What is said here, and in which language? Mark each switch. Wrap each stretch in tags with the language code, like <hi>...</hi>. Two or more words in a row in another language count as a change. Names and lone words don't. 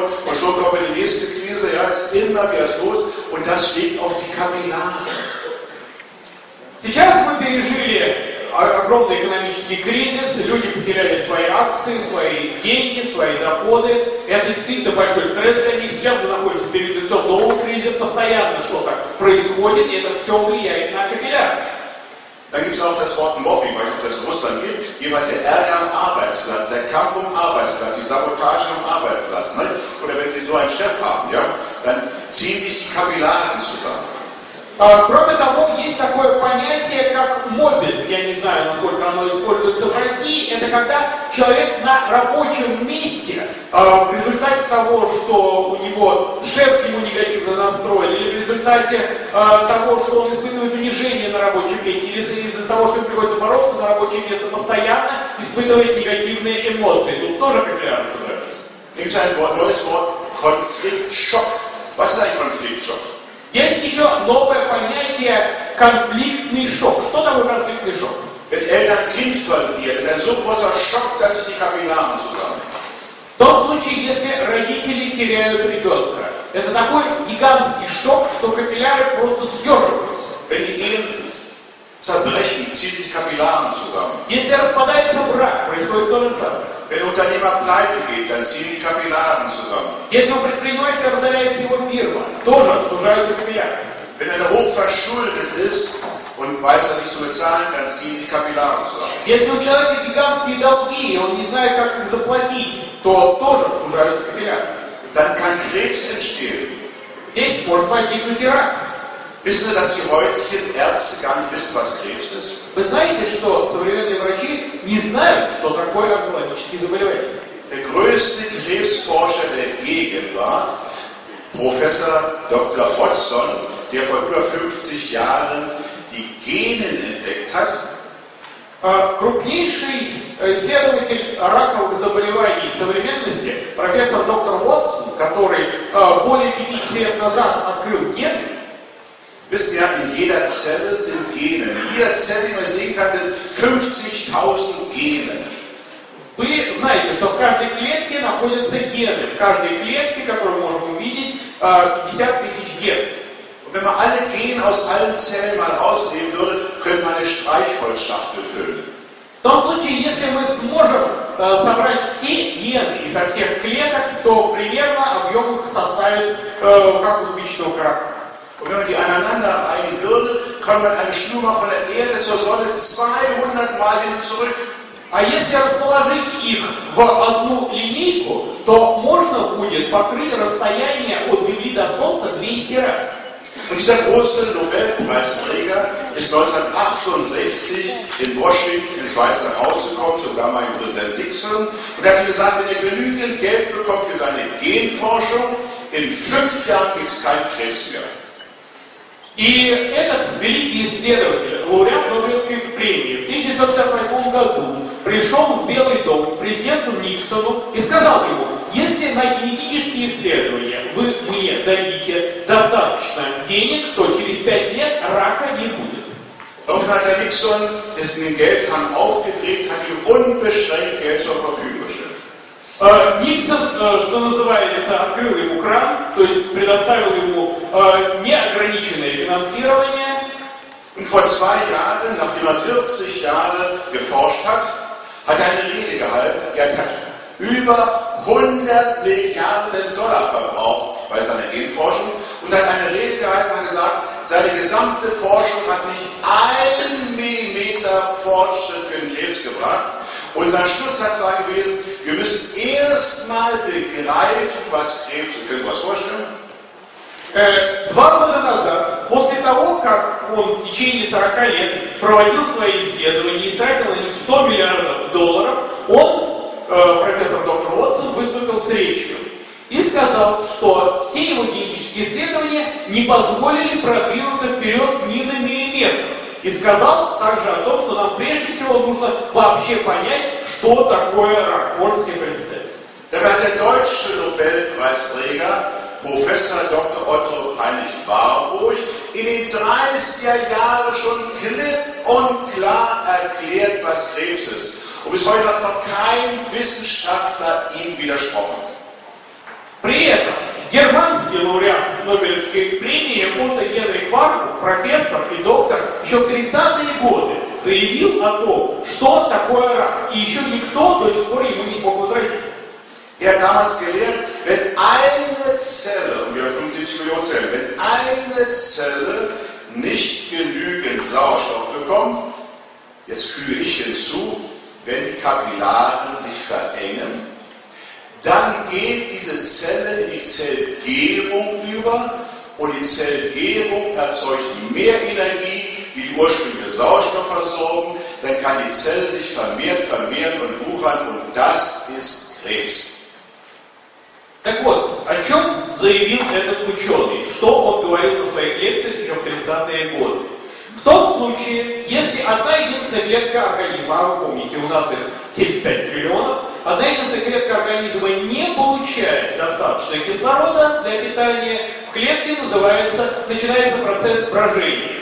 <de>Und schon kommt die nächste Krise, ja, ist immer wieder los. Und das schlägt auf die Kapillare.</de> <ru>Сейчас мы пережили огромный экономический кризис, люди потеряли свои акции, свои деньги, свои доходы. Это действительно большой стресс для них. Сейчас мы находимся перед лицом нового кризиса, постоянно что-то происходит, и это все влияет на капилляры.</ru> <de>Dann gibt es auch das Wort Mobbing, weil es das in Russland gibt, jeweils der Ärger am Arbeitsplatz, der Kampf um Arbeitsplatz, die Sabotage am Arbeitsplatz. Ne? Oder wenn Sie so einen Chef haben, ja, dann ziehen sich die Kapillaren zusammen.</de> <ru>Кроме того, есть такое понятие, как моббинг. Я не знаю, насколько оно используется в России. Это когда человек на рабочем месте в результате того, что у него шеф к нему негативно настроен, или в результате того, что он испытывает унижение на рабочем месте, или из-за того, что ему приходится бороться на рабочее место, постоянно испытывает негативные эмоции. Тут тоже капилляры сужаются.</ru> <de>Gibt es ein neues Wort, Konfliktschock. Was ist ein Konfliktschock?</de> <ru>Есть еще новое понятие конфликтный шок. Что такое конфликтный шок?</ru> <de>Wenn Eltern Kind verlieren, ist ein so großer Schock, dass die Kapillaren zusammen.</de> <ru>В том случае, если родители теряют ребенка, это такой гигантский шок, что капилляры просто съеживаются.</ru> <de>Wenn die Ehen zerbrechen, ziehen die Kapillaren zusammen.</de> <ru>Если распадается брак, происходит то же самое.</ru> <de>Wenn der Unternehmer pleite geht, dann ziehen die Kapillaren zusammen.</de> <ru>Если у предпринимателя разоряется его фирма, тоже сужаются капилляры.</ru> <de>Wenn er hoch verschuldet ist und weiß er nicht zu bezahlen, dann ziehen die Kapillaren zusammen.</de> <ru>Если у человека гигантские долги, и он не знает, как их заплатить, то тоже сужаются капилляры.</ru> <de>Dann kann Krebs entstehen.</de> <ru>Здесь может возникнуть и рак.</ru> <de>Wissen Sie, dass die heutigen Ärzte gar nicht wissen, was Krebs ist?</de> <ru>Вы знаете, что современные врачи не знают, что такое онкологические заболевания?</ru> <de>Der größte Krebsforscher der Gegenwart, Professor Dr. Hodgson, der vor über 50 Jahren die Gene entdeckt hat,</de> <ru>крупнейший исследователь раковых заболеваний современности, профессор доктор Уотсон, который более 50 лет назад открыл гены,</ru> <de>wissen ja, in jeder Zelle sind Gene. In jeder Zelle, die man sehen kann, sind 50.000 Gene.</de> <ru>Вы знаете, что в каждой клетке находятся гены. В каждой клетке, которую мы можем увидеть, 50 тысяч генов.</ru> <de>Und wenn man alle Gene aus allen Zellen mal rausnehmen würde, könnte man eine Streichholzschachtel füllen.</de> <ru>В том случае, если мы сможем собрать все гены из всех клеток, то примерно объем их составит как у спичечного коробка.</ru> <de>Und wenn man die aneinander reihen würde, kann man eine Schnur von der Erde zur Sonne 200 Mal hin und zurück.</de> <ru>А если расположить их в одну линейку, то можно будет покрыть расстояние от Земли до Солнца 200 раз.</ru> <de>Und dieser große Nobelpreisträger ist 1968 in Washington ins Weiße Haus gekommen, zum damaligen Präsident Nixon, und er hat gesagt, wenn er genügend Geld bekommt für seine Genforschung, in 5 Jahren gibt es keinen Krebs mehr.</de> <ru>И этот великий исследователь лауреат Нобелевской премии, в 1968 году пришел в Белый дом к президенту Никсону и сказал ему: если на генетические исследования вы мне дадите достаточно денег, то через 5 лет рака не будет.</ru> <de>Daraufhin hat der Nixon den Geldhahn aufgedreht, hat ihm unbeschränkt Geld zur Verfügung gestellt.</de> <ru>Никсон, что называется, открыл ему кран, то есть предоставил ему неограниченное финансирование.</ru> <de>Und vor 2 Jahren, nachdem er 40 Jahre geforscht hat, hat er eine Rede gehalten. Er hat über 100 Milliarden Dollar verbraucht bei seiner Genforschung und hat eine Rede gehalten und gesagt, seine gesamte Forschung hat nicht 1 Millimeter Fortschritt für den Krebs gebracht. Und sein Schlusssatz war gewesen, wir müssen erstmal begreifen, was Krebs ist. Könnt ihr was vorstellen?</de> <ru>2 года назад, после того, как он в течение 40 лет проводил свои исследования и истратил на них 100 миллиардов долларов, он, профессор доктор Уотсон, выступил с речью и сказал, что все его генетические исследования не позволили продвинуться вперед ни на миллиметр. И сказал также о том, что нам прежде всего нужно вообще понять, что такое рак. Можно себе представить.</ru> <de>Dabei hat der deutsche Nobelpreisträger, Professor Dr. Otto Heinrich Warburg, in den 30er Jahren schon klipp und klar erklärt, was Krebs ist. Und bis heute hat noch kein Wissenschaftler ihm widersprochen.</de> <ru>При этом германский лауреат Нобелевской премии Отто Генрих Варбург, профессор и доктор, еще в 30-е годы заявил о том, что такое рак. И еще никто до сих пор ему не смог возразить.</ru> <de>Er hat damals gelehrt, wenn eine Zelle, und wir haben 75 Millionen Zellen, wenn eine Zelle nicht genügend Sauerstoff bekommt, jetzt füge ich hinzu, wenn die Kapillaren sich verengen, dann geht diese Zelle in die Zellgärung über und die Zellgärung erzeugt mehr Energie wie die ursprüngliche Sauerstoffversorgung, dann kann die Zelle sich vermehren und wuchern und das ist Krebs.</de> <ru>Так вот, о чем заявил этот ученый, что он говорил на своих лекциях еще в 30-е годы. В том случае, если одна единственная клетка организма, а вы помните, у нас их 75 триллионов, одна единственная клетка организма не получает достаточно кислорода для питания, в клетке начинается процесс брожения.</ru>